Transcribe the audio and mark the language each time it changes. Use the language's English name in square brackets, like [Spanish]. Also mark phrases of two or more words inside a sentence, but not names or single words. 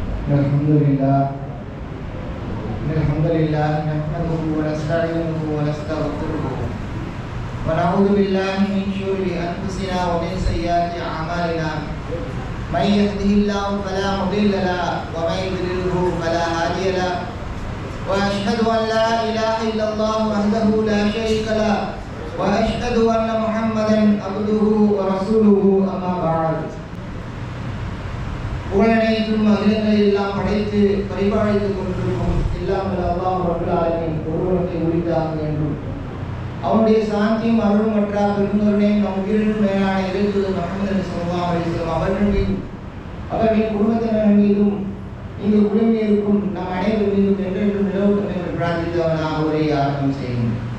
[Arabic] الحمد لله نحمده ونستعينه ونستغفره ونعوذ بالله من شرور أنفسنا ومن سيئات أعمالنا من يهده الله فلا مضل له ومن يضلله فلا هادي له وأشهد أن لا إله إلا الله وحده لا شريك له وأشهد أن محمدا عبده ورسوله أما بعد [Tamil] உலகனைத்தும் அகிலங்களை எல்லாம் படைத்து பரிபாலித்துக் கொண்டிருக்கும் இல்லாமல் அல்லாஹ் [Arabic] رب العالمين [Tamil] ஒருவனுக்கு உரித்தாக என்றும் அவனுடைய சாந்தியும் அருளும் மற்றா பெருங்கருணையும் நம் உயிரினும் மேலான இறைத்தூதர் முஹம்மது [Arabic] صلى الله عليه وسلم [Tamil] அவர்கள் மீதும் அவர்களின் குடும்பத்தினர் மீதும் இங்கு குழுமியிருக்கும் நம் அனைவர் மீதும் என்றென்றும் நிலவட்டும் என்று பிரார்த்தித்து அவனாக உரையை ஆரம்பம் செய்யும்.